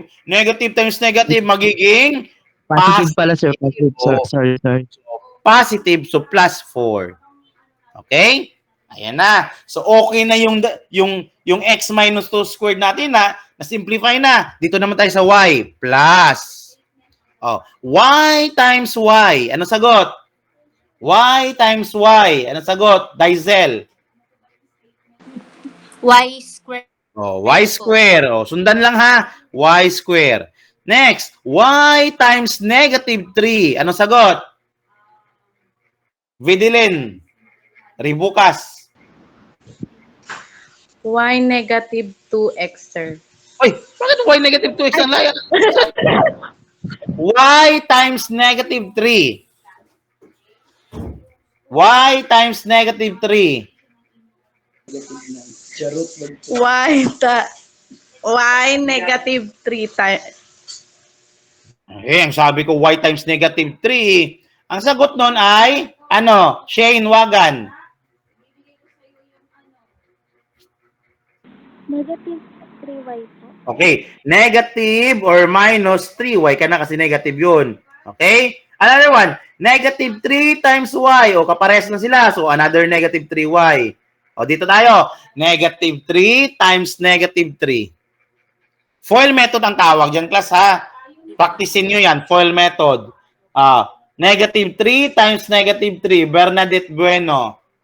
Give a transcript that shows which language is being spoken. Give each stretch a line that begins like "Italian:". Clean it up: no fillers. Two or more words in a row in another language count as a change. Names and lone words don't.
English: Negative times negative magiging Positive pala, sir. Positive, sir. Oh. Sorry. positive, so plus 4. Okay?
Filipino: Ayan na. So okay na yung
English: x minus 2 squared
Filipino: natin na simplify na. Dito naman tayo sa y. Plus. Oh, y times y. Ano sagot?
English: Y times y.
Filipino: Ano sagot? Dizel.
English: Y square. Oh, y square. Oh,
Filipino: sundan lang ha.
English: Y square. Next, y times negative 3.
Filipino: Ano sagot? Vidilin. Ribukas.
English: Y negative 2x, sir.
Filipino: Oy, bakit
English: y negative 2x
Filipino: ang laya?
English: Y times negative 3. Y times negative 3. Y negative 3 times.
Filipino: Ang sabi ko
English: y times negative 3.
Filipino: Ang sagot nun ay, Shane Wagan.
English: Negative 3y po. Okay, negative or minus 3y
Filipino: ka na kasi
English: negative yun. Okay? Another one, negative 3 times y. O,
Filipino: kapares na sila.
English: So, another negative 3y.
Filipino: O, dito tayo.
English: Negative 3 times negative 3. FOIL method
Filipino: ang tawag dyan,
English: class, ha?
Filipino: Practicein nyo yan.
English: FOIL method. Negative 3 times negative 3. Bernadette Bueno.